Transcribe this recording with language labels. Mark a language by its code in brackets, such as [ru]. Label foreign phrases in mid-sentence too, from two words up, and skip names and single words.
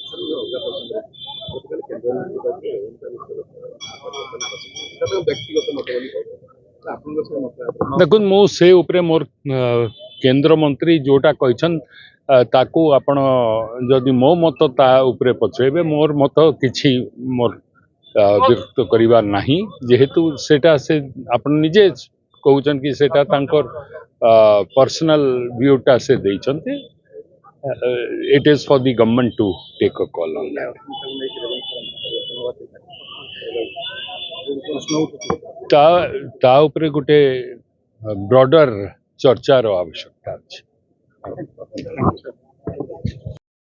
[or] ଦେଖନ୍ତୁ ମୁଁ ସେ ଉପରେ ମୋର କେନ୍ଦ୍ର ମନ୍ତ୍ରୀ ଯୋଉଟା କହିଛନ୍ତି ତାକୁ ଆପଣ ଯଦି ମୋ ମତ ତା ଉପରେ ପଚାରିବେ ମୋର ମତ କିଛି ମୋର ବ୍ୟକ୍ତ କରିବାର ନାହିଁ ଯେହେତୁ ସେଟା ସେ ଆପଣ ନିଜେ କହୁଛନ୍ତି କି ସେଟା ତାଙ୍କର [en] personal viewଟା [or] ସେ ଦେଇଛନ୍ତି। [en] It is for the government to take a call on that. [or] ତା ଉପରେ ଗୋଟେ ବ୍ରଡର ଚର୍ଚ୍ଚାର ଆବଶ୍ୟକତା ଅଛି।